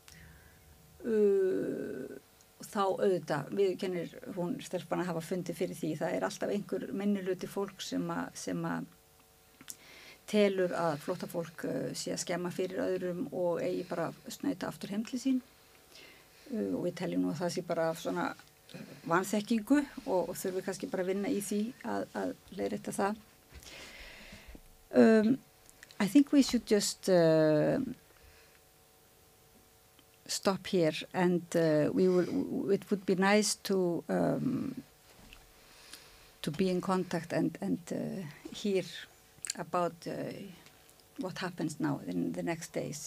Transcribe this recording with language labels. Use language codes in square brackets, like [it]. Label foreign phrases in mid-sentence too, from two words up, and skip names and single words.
[is] og þá auðvitað, viðurkennir hún stelpan að hafa fundið fyrir því, það er alltaf einhver minnihluti fólk sem að telur að flóttafólk sé að skemma fyrir öðrum og eigi bara snauta aftur heim til sín og við teljum nú að það sé bara svona vanþekkingu og þurfum kannski bara að vinna í því að leiðrétta það. [en] I think we should just stop here and it would be nice to be in contact and hear about what happens now in the next days.